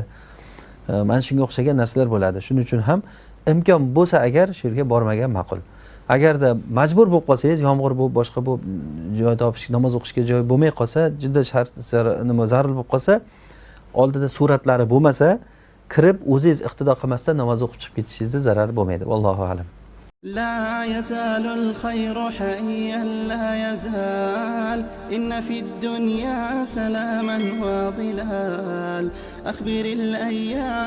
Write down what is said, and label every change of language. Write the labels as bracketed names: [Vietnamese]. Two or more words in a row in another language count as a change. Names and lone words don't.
[Uzbek] Mana shunga o'xshagan narsalar bo'ladi. Shuning uchun ham imkon bo'lsa agar shu yerga bormagan ma'qul. Agarda majbur bo'lib qolsangiz, yomg'ir bo'lib boshqa bo'lib joy topish, namoz o'qishga joy bo'lmay qolsa, juda zarur bo'lib qolsa, oldida suratlari bo'lmasa, kirib o'zingiz iqtido qilmasdan namoz o'qib chiqib ketishingizda zarar bo'lmaydi. [Arabic] والله أعلم. لا يزال الخير حيا لا يزال إن في الدنيا سلاما وظلال أخبر الأيام